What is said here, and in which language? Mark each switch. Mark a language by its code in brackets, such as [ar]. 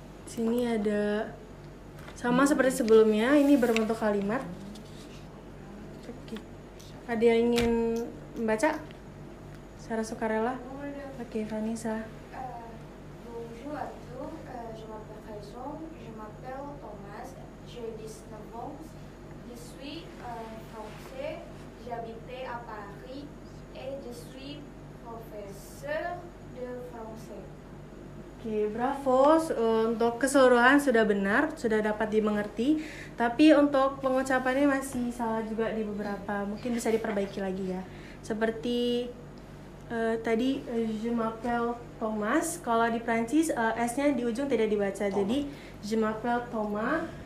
[id] Sini ada sama seperti sebelumnya, ini berbentuk kalimat. Oke. Ada yang ingin membaca secara sukarela? Oke, Vanessa. [fr] Bonjour à tous, je m'appelle Raison, je m'appelle Thomas, j'ai 19 ans, je suis français, j'habite à Paris et je suis professeur de français. [id] Oke, bravo. Untuk keseluruhan sudah benar, sudah dapat dimengerti. Tapi untuk pengucapannya masih salah juga di beberapa. Mungkin bisa diperbaiki lagi ya. Seperti tadi [fr] je m'appelle Thomas. [id] Kalau di Prancis S-nya di ujung tidak dibaca. Jadi [fr] je m'appelle Thomas.